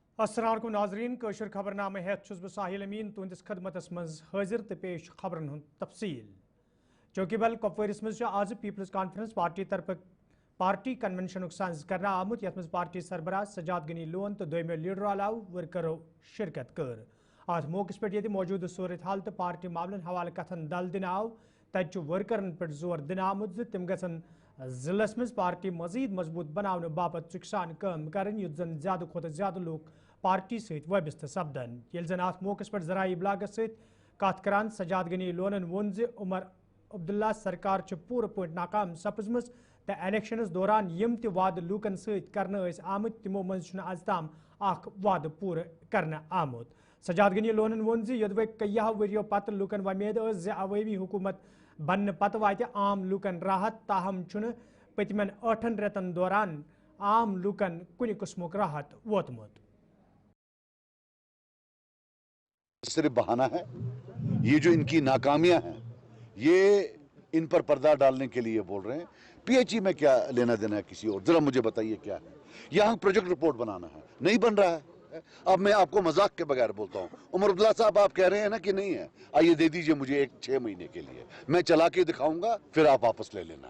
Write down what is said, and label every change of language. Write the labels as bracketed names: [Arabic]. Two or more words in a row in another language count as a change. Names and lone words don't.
[Kashmiri] अस्सलाम वालेकुम नाज़रीन कशर खबरनामे हेत छुस बह साहिल अमीन तुंदिस खदमतस मज हाजिर तो पेश खबरन हुंद तफसील। चौकी बल कुपवारिस मज आज पीपल्स कॉन्फ्रेंस पार्टी तरफ [English] party convention [Kashmiri] साज कर आमुत यथ मज पार्टी सरबराह सजाद गनी लोन तो दोमो लीडर अलाव वर्करो शिरकत कर। अत मौके पे मौजूद सूरत हाल तो पार्टी मामलन हवाले कथन दल दिन आव तत वर्करन पे जोर दिन आमुत तिम गसन जिलस मज पार्टी मजीद मजबूत बनाने बाबत चुकसान काम कर युत जन ज्यादा खुद ज्यादा लोग पार्टी सहित वबस्त सपदन ये जन अत मौके पर जराई इबलागस सहित कत करान सजाद गनी लोनन वोन उमर अब्दुल्ला सरकार पूरे पॉइंट नाकाम सपजम तो इलेक्शनस दौरान यम त वाद लूकन सहित करने आमुत तिमो मज आज ताम वाद पूरे करने आमुत। सजाद गनी लोनन वोन योदवे कय्या वरियो पत लूकन वमेद अवामी हुकूमत बन पत वात आम लूकन राहत ताहम पतमन 8 रेतन दौरान आम लूकन कुन किस्मुक राहत वोतमुत। [Hindi] सिर्फ बहाना है, ये जो इनकी नाकामियां हैं ये इन पर पर्दा डालने के लिए बोल रहे हैं। पीएचई में क्या लेना देना है किसी और, जरा मुझे बताइए क्या है। यहाँ [English] project report [Hindi] बनाना है, नहीं बन रहा है। अब मैं आपको मजाक के बगैर बोलता हूँ, उमर अब्दुल्ला साहब आप कह रहे हैं ना कि नहीं है, आइए दे दीजिए मुझे 6 महीने के लिए, मैं चला के दिखाऊंगा, फिर आप वापस ले लेना।